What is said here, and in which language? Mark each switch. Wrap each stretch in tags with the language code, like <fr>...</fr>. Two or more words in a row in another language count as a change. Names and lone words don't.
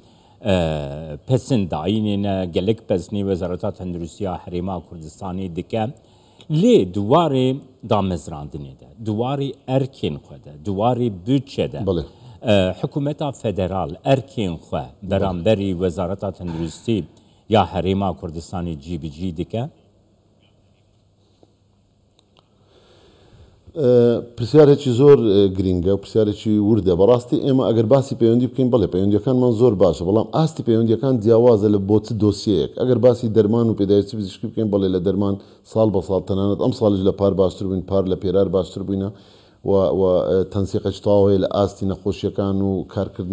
<ku>pesên dayînê gelek pesnê Wezareta Tenduristiya Herêma Kurdistanê dike lê duwarê damezrandinê de duwarê erkên xwe de duwarê bütçe de hikûmeta federal erkên xwe beramberî Wezareta Tenduristî ya Herêma Kurdistanê cî bi cî dike.</ku> <ckb>پرسیارێکی زۆر گرینگە و پرسیارێکی وردە بەڕاستی ئێمە ئەگەر باسی پەیوەندی بکەین بڵێ پەیوەندیەکانمان زۆر باشە بەڵام ئاستی پەیوەندیەکان جیاوازە لە بۆ چ دۆسیەیەک ئەگەر باسی دەرمان و پێداویستی پزیشکی بکەین بڵێ لە دەرمان ساڵ بە ساڵ تەنانەت ئەم ساڵش لە پار باشتر بووین پار لە پێرار باشتر بووینە و تەنسیقەی تەواو هەیە لە ئاستی نەخۆشیەکان و کارکردنی</ckb>